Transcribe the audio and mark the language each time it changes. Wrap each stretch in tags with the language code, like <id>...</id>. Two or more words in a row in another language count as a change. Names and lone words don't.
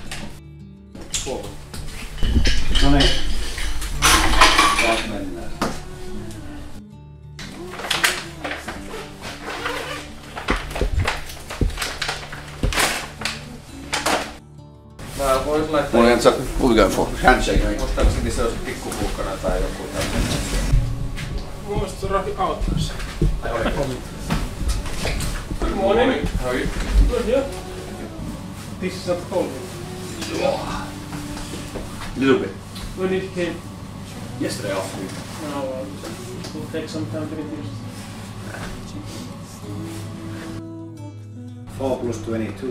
<fi>No niin. Taas mennään. Mä vois laittaa...</fi> <en>What are we going for? Handshake, right?</en> <fi>Muistaakseni se olisi pikkupuukkana tai joku tämmöinen. Mun mielestä se Rafi auttaa. Tai oli komi.</fi> <en>Good morning. How are you? Good, yeah. This is not cold. Little bit. When it came, Yesterday afternoon. now it will take some time to get used. 4 plus 22.</en>